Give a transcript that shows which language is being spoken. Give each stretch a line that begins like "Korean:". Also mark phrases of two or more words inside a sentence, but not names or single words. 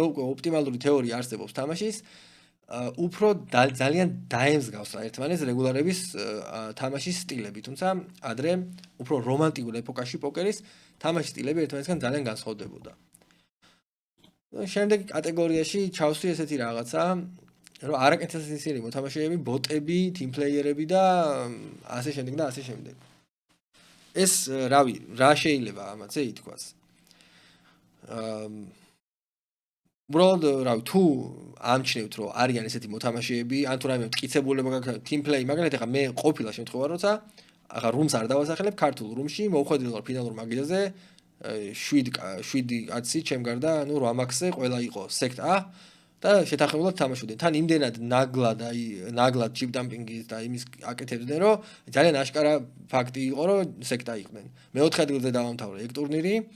Georgian: უკვე ოპტიმალური თეორია არსებობს თამაშის უფრო ძალიან დაემსგავსა ერთმანეთს რეგულარების თამაშის სტილები თუმცა ადრე უფრო რომანტიკულ ეპოქაში პოკერის თამაშის სტილები ერთმანეთისგან ძალიან განსხვავდებოდა შემდეგი კატეგორიაში ჩავსვი ესეთი რაღაცა რომ არაკეთილსიზიერი მოთამაშეები ბოტები
English: team playerები
Georgian: და ასე შემდეგ ეს რავი რა შეიძლება ამაზე ითქვას უბრალოდ რავი თუ ამჩნევთ რომ არიან ესეთი მოთამაშეები ან თუ რაიმე მტკიცებულება გაქვს
English: team play
Georgian: მაგალითად ახლა მე ყოფილა შემთხვევა როცა ახლა რუმს არ დავასახელებ ქართულ რუმში მოვხვედრილ ვარ ფინალურ მაგიაზე 7 კაცი ჩემ გარდა ანუ 8 მაქსზე ყველა იყო სექტა და შეთანხმებულად თამაშობდნენ თან იმდენად ნაგლად ჩიპ დამპინგის და იმის აკეთებდნენ რომ ძალიან აშკარა ფაქტი იყო რომ სექტა იყვნენ მეოთხე ადგილზე დავამთავრე ეგ ტურნირი